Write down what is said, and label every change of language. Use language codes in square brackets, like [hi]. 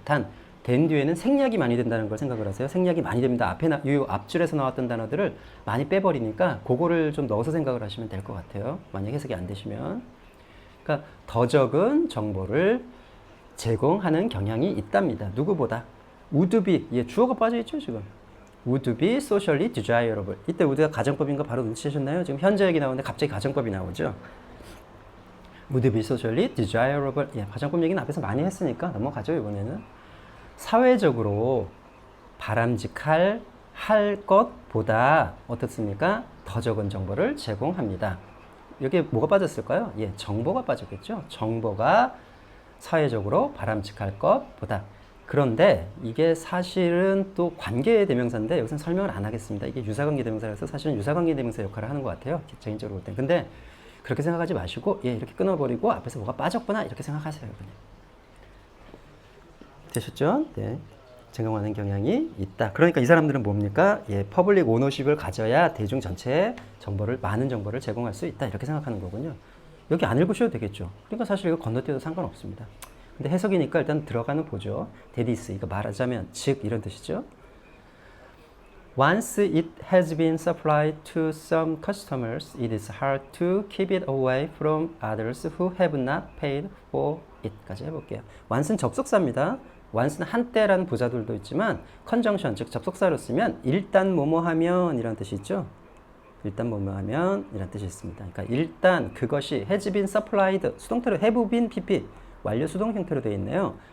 [ko] 단, then 뒤에는 생략이 많이 된다는 걸 생각을 하세요. 생략이 많이 됩니다. 이 앞줄에서 나왔던 단어들을 많이 빼버리니까 그거를 좀 넣어서 생각을 하시면 될 것 같아요. 만약 해석이 안 되시면. 그러니까 더 적은 정보를 제공하는 경향이 있답니다. 누구보다. would be, 주어가 빠져있죠 지금. [en] would be socially desirable. [ko] 이때 would가 가정법인 거 바로 눈치채셨나요? 지금 현재 얘기 나오는데 갑자기 가정법이 나오죠. [en] would be socially desirable. [ko] 가정법 얘기는 앞에서 많이 했으니까 넘어가죠. 이번에는 사회적으로 바람직할 것보다 어떻습니까? 더 적은 정보를 제공합니다. 여기에 뭐가 빠졌을까요? 정보가 빠졌겠죠. 정보가 사회적으로 바람직할 것보다. 그런데 이게 사실은 또 관계 대명사인데 여기서는 설명을 안 하겠습니다. 이게 유사관계 대명사라서 사실은 유사관계 대명사 역할을 하는 것 같아요. 개인적으로 볼 때. 근데 그렇게 생각하지 마시고 이렇게 끊어버리고 앞에서 뭐가 빠졌구나 이렇게 생각하세요. 그냥. 되셨죠? 네. 제공하는 경향이 있다. 그러니까 이 사람들은 뭡니까? 퍼블릭 오너십을 가져야 대중 전체에 많은 정보를 제공할 수 있다. 이렇게 생각하는 거군요. 여기 안 읽으셔도 되겠죠. 그러니까 사실 이거 건너뛰어도 상관없습니다. 근데 해석이니까 일단 들어가는 보죠. 데디스, 이거 말하자면 즉 이런 뜻이죠. [en] Once it has been supplied to some customers, it is hard to keep it away from others who have not paid for it [ko] 까지 해볼게요. once는 접속사입니다. once는 한때라는 부사들도 있지만 conjunction, 즉 접속사로 쓰면 일단 뭐뭐 하면 이런 뜻이 있죠. 일단 뭐뭐 하면 이런 뜻이 있습니다. 그러니까 일단 그것이 has been supplied, 수동태로 have been pp, 완료 수동 형태로 되어 있네요.